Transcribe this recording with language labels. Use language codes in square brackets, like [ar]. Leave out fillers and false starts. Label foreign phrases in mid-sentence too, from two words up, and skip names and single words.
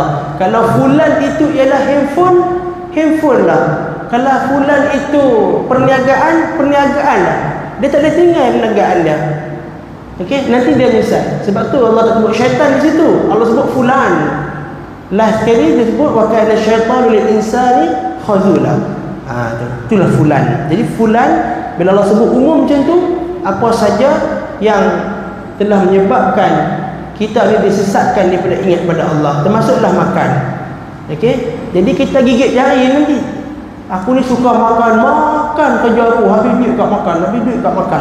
[ms] Kalau fulan itu ialah handphone lah. Kalau fulan itu perniagaan lah. Dia tak boleh tinggal perniagaan dia. Okey, nanti dia menyesal. Sebab tu Allah tak sebut syaitan di situ. Allah sebut fulan. Last sekali dia sebut [ar] وكان الشيطان للإنسان خذولا. [ms] Itulah fulan. Jadi fulan, bila Allah sebut umum macam tu, apa saja yang telah menyebabkan kita ni disesatkan daripada ingat pada Allah, termasuklah makan. Okey, jadi kita gigit jari nanti. Aku ni suka makan kerja aku, habis duit kat makan.